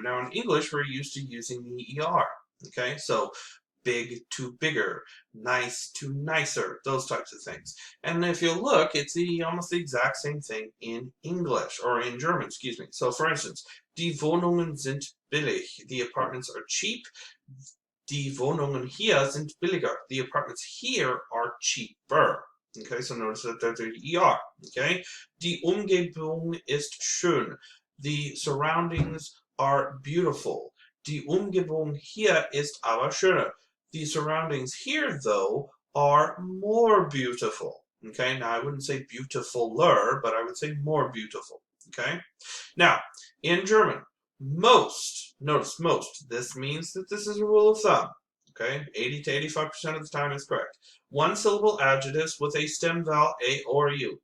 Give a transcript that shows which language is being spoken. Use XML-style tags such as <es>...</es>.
<en>Now in English, we're used to using the ER. Okay, so big to bigger, nice to nicer, those types of things. And if you look, it's almost the exact same thing in English, or in German, excuse me. So for instance,</en> <de>die Wohnungen sind billig,</de> <en>the apartments are cheap.</en> <de>Die Wohnungen hier sind billiger,</de> <en>the apartments here are cheaper. Okay, so notice that there's the ER. Okay,</en> <de>die Umgebung ist schön,</de> <en>the surroundings are beautiful.</en> <de>Die Umgebung hier ist aber schöner.</de> <en>The surroundings here, though, are more beautiful. Okay, now I wouldn't say beautifuler, but I would say more beautiful. Okay, now in German, most, notice most, this means that this is a rule of thumb. Okay, 80 to 85% of the time is correct. 1 syllable adjectives with a stem vowel a or u.</en>